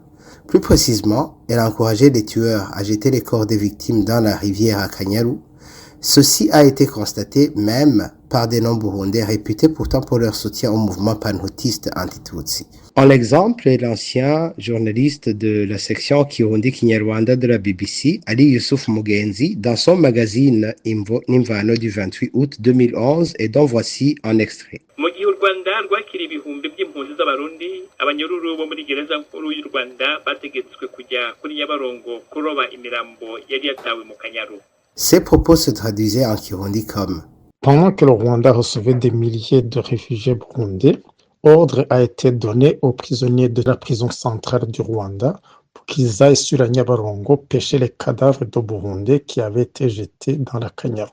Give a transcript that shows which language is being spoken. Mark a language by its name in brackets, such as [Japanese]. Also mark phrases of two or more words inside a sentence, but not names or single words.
[French] Plus précisément, elle encourageait les tueurs à jeter les corps des victimes dans la rivière Akanyaru, Ceci a été constaté même par des non-burundais réputés pourtant pour leur soutien au mouvement panhutiste anti-Tutsi. En exemple est l'ancien journaliste de la section Kirundi Kinyarwanda de la BBC, Ali Yusuf Mugenzi, dans son magazine Imvo Nimvano du 28 août 2011 et dont voici un extrait. [Kinyarwanda] Mu gihe u Rwanda rwakira ibihumbi by'impunzi z'abarundi abanyururu bo muri gereza nkuru y'u Rwanda bategetswe kujya kuri Nyabarongo kuroba imirambo yari yatawe mu Kanyaru. [French] Ces propos se traduisaient en Kirundi comme Pendant que le Rwanda recevait des milliers de réfugiés burundais, ordre a été donné aux prisonniers de la prison centrale du Rwanda pour qu'ils aillent sur la Nyabarongo pêcher les cadavres de Burundais qui avaient été jetés dans la Kanyaru.